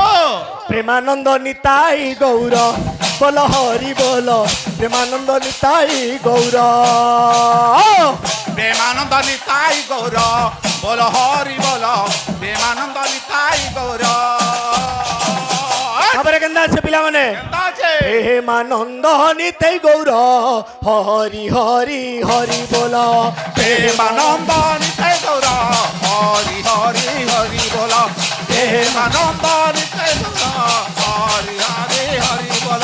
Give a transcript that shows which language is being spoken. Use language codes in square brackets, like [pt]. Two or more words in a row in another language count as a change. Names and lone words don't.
[bn] প্রেমানন্দ নিতাই গৌর বল হরি বল প্রেমানন্দ নিতাই গৌর প্রেমানন্দ নিতাই গৌর বল হরি বল প্রেমানন্দ নিতাই গৌর [or] ତାପରେ କେନ୍ତା আছে ପିଲାମାନେ କେନ୍ତା ଅଛି ପ୍ରେମାନନ୍ଦ ନିତାଇ ଗୌର ହରି ହରି ହରି ବୋଲ ପ୍ରେମାନନ୍ଦ ନିତାଇ ଗୌର ହରି ହରି ହରି ବୋଲ ପ୍ରେମାନନ୍ଦ ନିତାଇ ଗୌର ହରି ହରି ହରି ବୋଲ